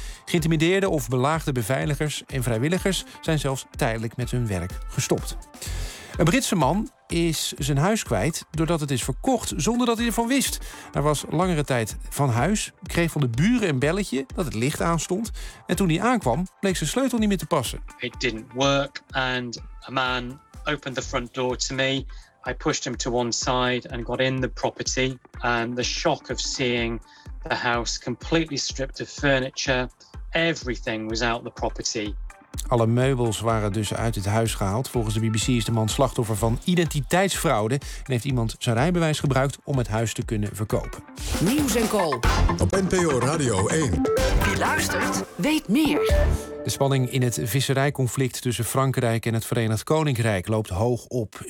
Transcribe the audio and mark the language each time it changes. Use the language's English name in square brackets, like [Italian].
[Dutch] Geïntimideerde of belaagde beveiligers en vrijwilligers zijn zelfs tijdelijk met hun werk gestopt. Een Britse man is zijn huis kwijt doordat het is verkocht zonder dat hij ervan wist. Hij was langere tijd van huis, kreeg van de buren een belletje dat het licht aanstond. En toen hij aankwam, bleek zijn sleutel niet meer te passen. [English] It didn't work and a man opened the front door to me. I pushed him to one side and got in the property. And the shock of seeing the house completely stripped of furniture. Everything was out the property. [Dutch] Alle meubels waren dus uit het huis gehaald. Volgens de BBC is de man slachtoffer van identiteitsfraude en heeft iemand zijn rijbewijs gebruikt om het huis te kunnen verkopen. Nieuws en call op NPO Radio 1. Wie luistert, weet meer. De spanning in het visserijconflict tussen Frankrijk en het Verenigd Koninkrijk loopt hoog op.